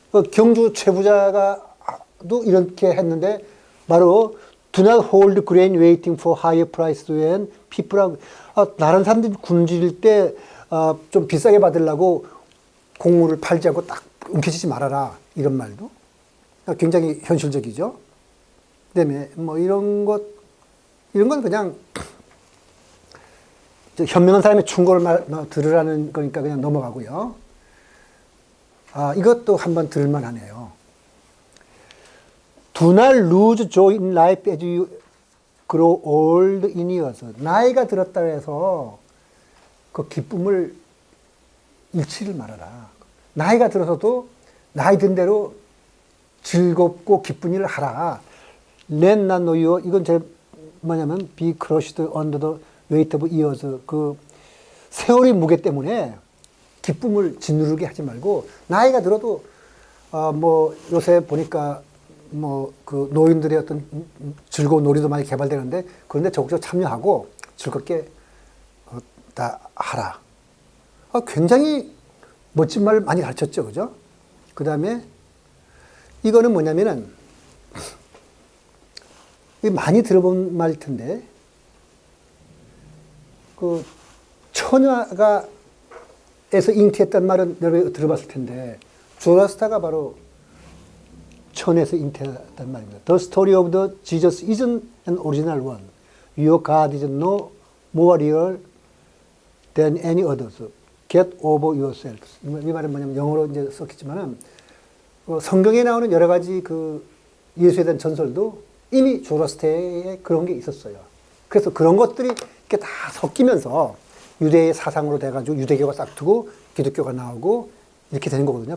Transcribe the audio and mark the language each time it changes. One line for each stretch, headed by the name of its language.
Korean: 경주 최부자가도 이렇게 했는데 바로 Do not hold grain waiting for higher price when people are 다른 사람들이 굶주릴 때 좀 비싸게 받으려고 곡물을 팔지 않고 딱 움켜쥐지 말아라 이런 말도 굉장히 현실적이죠. 그다음에 뭐 이런 건 그냥 현명한 사람의 충고를 들으라는 거니까 그냥 넘어가고요. 이것도 한번 들을만 하네요.
English: Do not lose joy in life as you grow old in years.
Korean: 나이가 들었다 해서 그 기쁨을 잃지를 말아라. 나이가 들어서도 나이 든 대로 즐겁고 기쁜 일을 하라.
English: Let not know you. 이건 뭐냐면 be crushed under the weight of years.
Korean: 그 세월의 무게 때문에 기쁨을 짓누르게 하지 말고 나이가 들어도 뭐 요새 보니까 뭐 그 노인들의 어떤 즐거운 놀이도 많이 개발되는데 그런데 적극적으로 참여하고 즐겁게 다 하라. 굉장히 멋진 말을 많이 가르쳤죠, 그죠? 그 다음에 이거는 뭐냐면은 많이 들어본 말일 텐데 그 처녀가 에서 잉태했단 말은 여러분이 들어봤을 텐데 조라스타가 바로 천에서 잉태했단 말입니다.
English: The story of the Jesus isn't an original one. Your God is no more real than any others. Get over yourselves.
Korean: 이 말은 뭐냐면 영어로 이제 썼겠지만은 성경에 나오는 여러 가지 그 예수에 대한 전설도 이미 조라스타에 그런 게 있었어요. 그래서 그런 것들이 이렇게 다 섞이면서 유대의 사상으로 돼가지고 유대교가 싹트고 기독교가 나오고 이렇게 되는 거거든요.